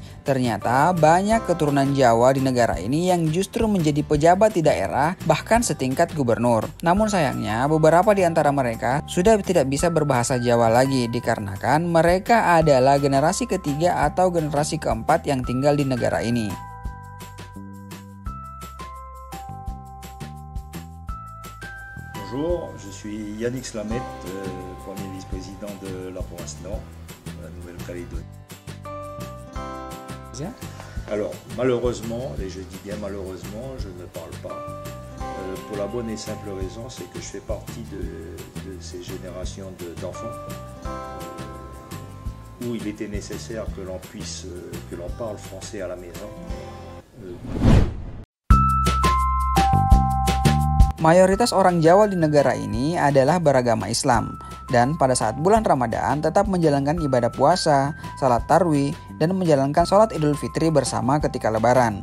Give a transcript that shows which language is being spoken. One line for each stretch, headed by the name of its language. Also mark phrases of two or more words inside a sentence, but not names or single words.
Indonesian: Ternyata banyak keturunan Jawa di negara ini yang justru menjadi pejabat di daerah, bahkan setingkat gubernur. Namun sayangnya, beberapa di antara mereka sudah tidak bisa berbahasa Jawa lagi dikarenakan mereka adalah generasi ketiga atau generasi keempat yang tinggal di negara ini.
French: Bonjour, je suis Yannick Slamet, premier vice-président de la province Nord, la Nouvelle-Calédonie. Alors, malheureusement, et je dis bien malheureusement, je ne parle pas, pour la bonne et simple raison, c'est que je fais partie de ces générations d'enfants où il était nécessaire que l'on parle français à la maison.
Indonesian: Mayoritas orang Jawa di negara ini adalah beragama Islam dan pada saat bulan Ramadan tetap menjalankan ibadah puasa, salat tarawih, dan menjalankan sholat Idul Fitri bersama ketika Lebaran.